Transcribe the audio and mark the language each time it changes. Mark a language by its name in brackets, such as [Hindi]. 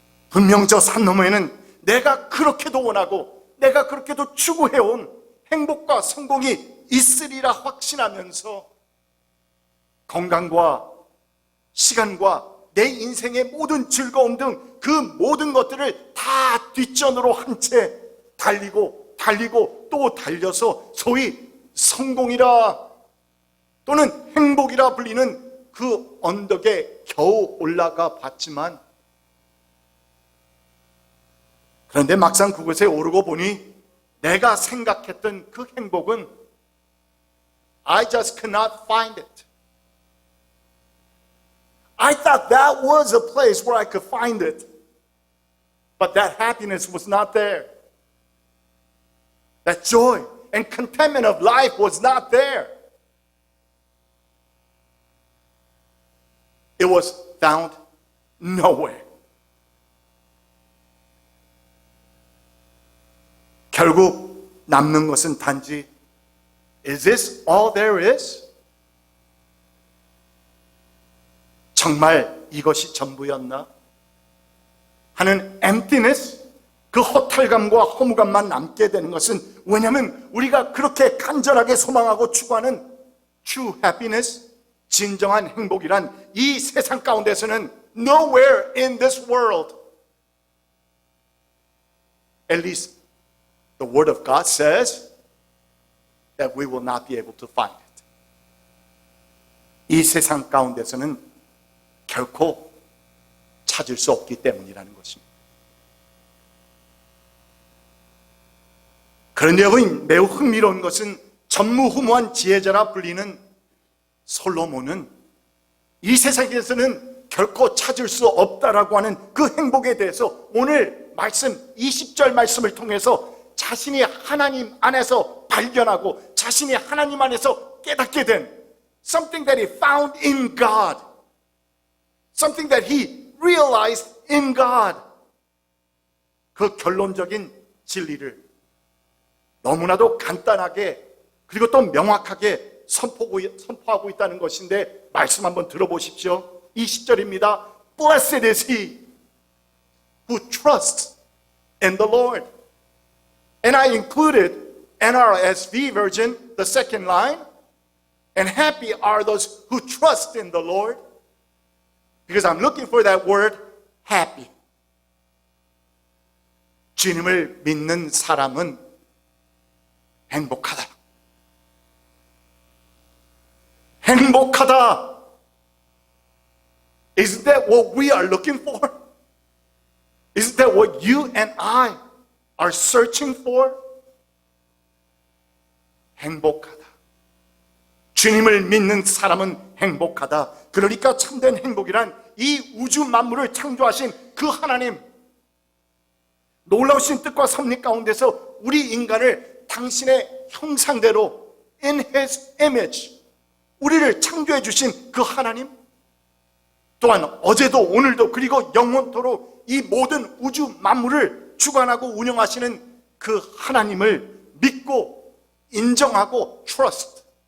[Korean] 분명 저 산 너머에는 내가 그렇게도 원하고 내가 그렇게도 추구해온 행복과 성공이 있으리라 확신하면서 건강과 시간과 내 인생의 모든 즐거움 등 그 모든 것들을 다 뒷전으로 한 채 달리고 또 달려서 소위 성공이라 또는 행복이라 불리는 그 언덕에 겨우 올라가 봤지만, 그런데 막상 그곳에 오르고 보니 내가 생각했던 그 행복은 [English] I just could not find it. I thought that was a place where I could find it. But that happiness was not there. That joy and contentment of life was not there. It was found nowhere. [Korean] 결국 남는 것은 단지 [English] Is this all there is? [Korean] 정말 이것이 전부였나? 하는 emptiness, 그 허탈감과 허무감만 남게 되는 것은, 왜냐하면 우리가 그렇게 간절하게 소망하고 추구하는 true happiness, 진정한 행복이란 이 세상 가운데서는 [English] nowhere in this world, at least the word of God says that we will not be able to find it. [Korean] 이 세상 가운데서는 결코 찾을 수 없기 때문이라는 것입니다. 그런데 여러분, 매우 흥미로운 것은 전무후무한 지혜자라 불리는 솔로몬은 이 세상에서는 결코 찾을 수 없다라고 하는 그 행복에 대해서 오늘 말씀 20절 말씀을 통해서 자신이 하나님 안에서 발견하고 자신이 하나님 안에서 깨닫게 된 [English] something that he found in God, [Korean] something that he realized in God, 그 결론적인 진리를 너무나도 간단하게 그리고 또 명확하게 선포하고 있다는 것인데, 말씀 한번 들어보십시오. 20절입니다. [English] Blessed is he who trusts in the Lord. And I included NRSV version, the second line, and happy are those who trust in the Lord, because I'm looking for that word, happy. [Korean] 주님을 믿는 사람은 행복하다. 행복하다. [English] Isn't that what we are looking for? Isn't that what you and I are searching for? [Korean] 행복하다. 주님을 믿는 사람은 행복하다. 그러니까 참된 행복이란 이 우주 만물을 창조하신 그 하나님, 놀라우신 뜻과 섭리 가운데서 우리 인간을 당신의 형상대로 [English] in His image [Korean] 우리를 창조해 주신 그 하나님, 또한 어제도 오늘도 그리고 영원토록 이 모든 우주 만물을 주관하고 운영하시는 그 하나님을 믿고 인정하고 trust,